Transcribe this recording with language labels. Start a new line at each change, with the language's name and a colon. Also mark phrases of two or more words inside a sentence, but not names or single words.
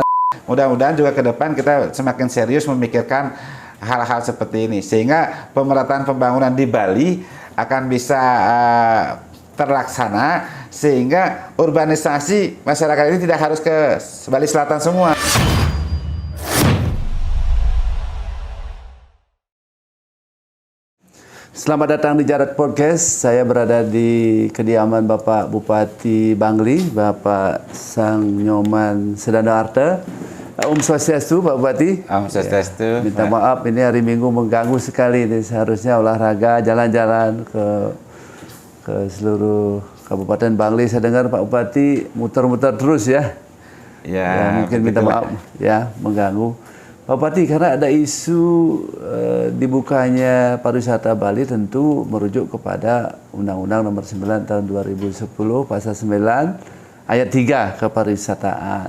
Indonesian: Mudah-mudahan juga ke depan kita semakin serius memikirkan hal-hal seperti ini sehingga pemerataan pembangunan di Bali akan bisa terlaksana sehingga urbanisasi masyarakat ini tidak harus ke Bali Selatan semua. Selamat datang di Jarat Podcast. Saya berada di kediaman Bapak Bupati Bangli, Bapak Sang Nyoman Sedana.
Sanskrit: Om Swastiastu,
Indonesian: Pak Bupati.
Sanskrit: Om Swastiastu.
Indonesian: Minta maaf, ini hari Minggu mengganggu sekali. Ini seharusnya olahraga, jalan-jalan ke seluruh Kabupaten Bangli. Saya dengar Pak Bupati muter-muter terus ya. Ya, mungkin minta maaf ya mengganggu. Pak Bupati, karena ada isu dibukanya pariwisata Bali tentu merujuk kepada Undang-Undang Nomor 9 Tahun 2010 Pasal 9 Ayat 3 kepariwisataan.